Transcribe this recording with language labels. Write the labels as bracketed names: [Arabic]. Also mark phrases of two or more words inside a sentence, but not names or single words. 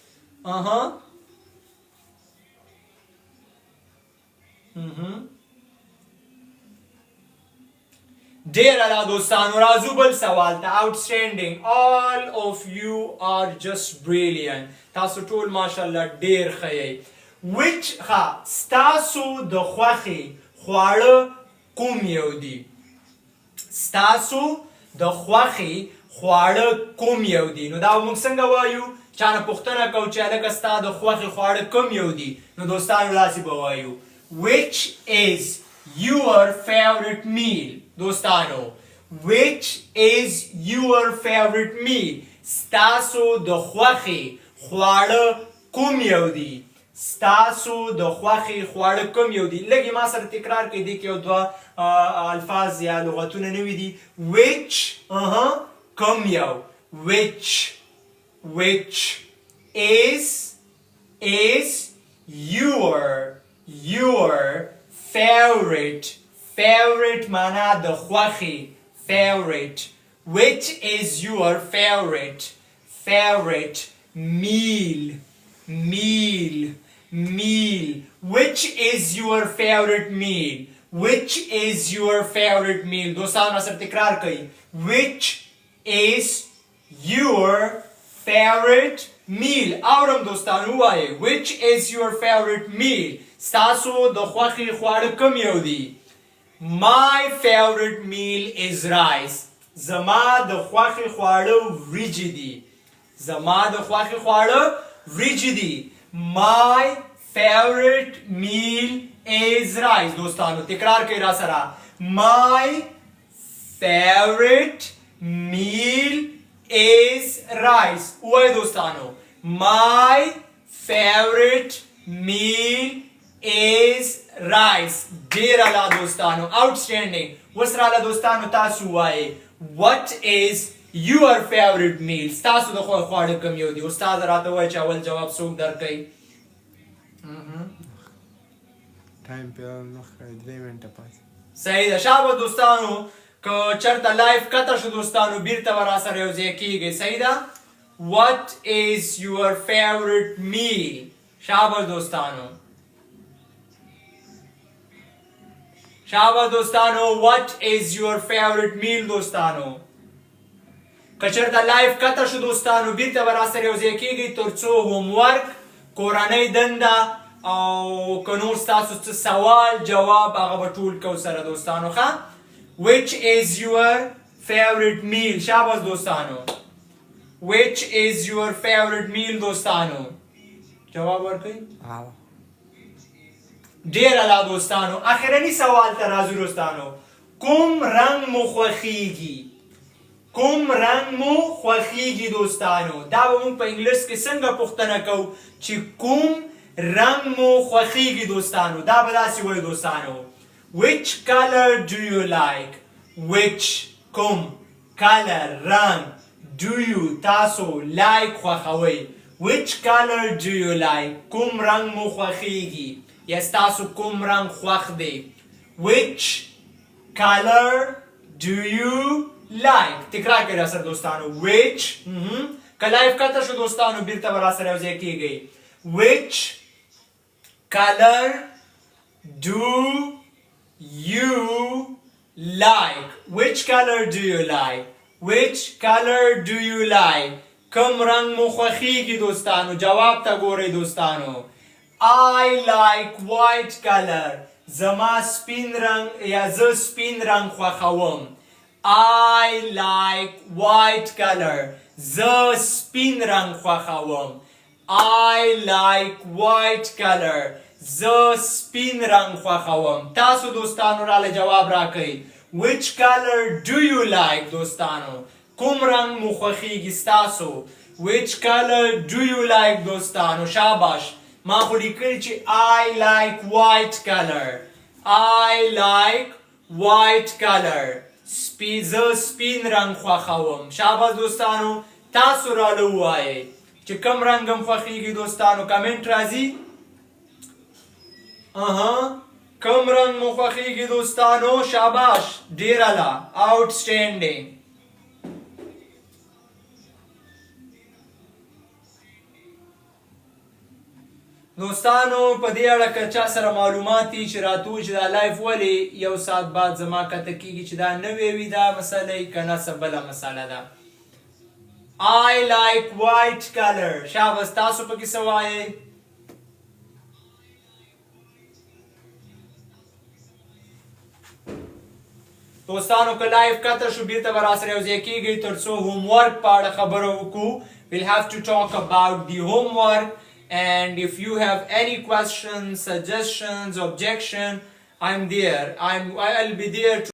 [Pashto] ډیر اعلی دوستانو. راځو بل سوال ته. [English] Outstanding. All of you are just brilliant. [Pashto] تاسو ټول ماشاءالله ډیر ښه یئ. Which ستاسو د خوښې خواړه کوم یو دي؟ ستاسو د خوښې خواړه کوم یو دي؟ نو دا موږ څنګه وایو؟ چانه پوښتنه کوو چې هلکه ستا د خوښې خواړه کوم یو دي؟ نو دوستانو داسې به وایو [English] Which is your favorite meal? دوستانو Which is your favorite meal? [Pashto] ستاسو د خوښې خواړه کوم یو دي؟ ستاسو د خوښې خواړه کوم یو دي؟ لږ ما سره تکرار کړئ دې کې یو دوه الفاظ یا لغتونه نوي دي. [English] Which [Pashto] کوم یو [English] Which is your favorite [Pashto] معنا د خوښې [English] favorite. Which is your favorite meal. Which is your favorite meal? [Pashto] دوستانو سره تکرار کړئ. [English] Which is your favorite meal? [Pashto] اورم دوستانو وایي [English] Which is your favorite meal? [Pashto] ستاسو د خوښې خواړه کوم یو دي؟ [English] My favorite meal is rice. [Pashto] زما د خوښې خواړه وریجې دي. [English] My favorite meal is rice. [Pashto] دوستانو تکرار کړئ را سره. [English] My favorite meal is rice. [Pashto] وایي دوستانو [English] My favorite meal is rice. [Pashto] ډیر اعلی دوستانو. Outstanding. اوس راله دوستانو تاسو وایئ [English] What is your favorite meal? [Pashto] ستاسو د خوښې خواړه کوم یو دي؟ استاد راته وایي چې اول جواب څوک درکوي؟ صحیح ده. شابه دوستانو که چېرته لایف قطع شو دوستانو بیرته به راسره یو ځای کېږئ. صحیح ده. [English] What is your favorite meal? [Pashto] شابه دوستانو. [English] What is your favorite meal دوستانو؟ [Pashto] که چېرته لایف قطع شو دوستانو بیرته به راسره یو ځای کېږئ تر څو هومورک کورنۍ دنده او که نور ستاسو څه سوال جواب هغه به ټول کو سره دوستانو ښه [English] which is your favorite meal [Pashto] شاباس دوستانو [English] which is your favorite meal [Pashto] دوستانو جواب ورکړئ ډیر اعلی دوستانو اخرنی سوال ته راځو دوستانو کوم رنگ مو خوښیږي کوم رنگ مو خوښیږي دوستانو دا به موږ په انګلیش کې څنګه پوښتنه کوو چې کوم رنگ مو خوښیږي دوستانو دا به داسې وایو دوستانو [English] which color do you like [Pashto] which کوم color رنگ [English] do you [Pashto] تاسو like خوښوئ [English] which color do you like [Pashto] کوم رنگ مو خوښیږي یا ستاسو کوم رنگ خوښ دی [English] which color do you like [Pashto] تکرار کړئ سره دوستانو which که لایف کته شو دوستانو بیرته به راسره یو ځای کیږئ [English] which color do you like which color do you like which color do you like [Pashto] کوم رنگ مو خوښیږي دوستانو جواب ته ګورئ دوستانو [English] I like white color [Pashto] زما سپین رنگ یا زه سپین رنگ خوښوم [English] I like white color [Pashto] زه سپین رنگ خوښوم [English] I like white [Pashto] color زه سپین رنگ خوښوم تاسو دوستانو راله جواب راکئ [English] which color do you [Pashto] like دوستانو کوم رنگ مو خوښیږي ستاسو [English] which color do you like [Pashto] دوستانو شاباش ما خو لیکلی چې [English] I like white color I like white color [Pashto] زه سپین رنگ خوښوم شاباش دوستانو تاسو راله ووایئ چې کوم رنګ هم خوښیږي دوستانو کمنټ راځي کوم رنګ مو خوښیږي دوستانو شاباش ډیر اعلی آوټسټینډینګ دوستانو په دې اړه که چا سره معلومات دي چې راتو چې دا لایف ولې یو ساعت بعد زما کته کیږي چې دا نوې وي دا مسله که نه څه بله مسله ده [English] I like white color [Pashto] شاباس تاسو پکې څه وایئ دوستانو که لایف کته شو بیرته به راسره یو ځای کیږئ تر څو هوم ورک په اړه خبره وکړو [English] we'll have to talk about the homework and if you have any questions suggestions objection I'll be there to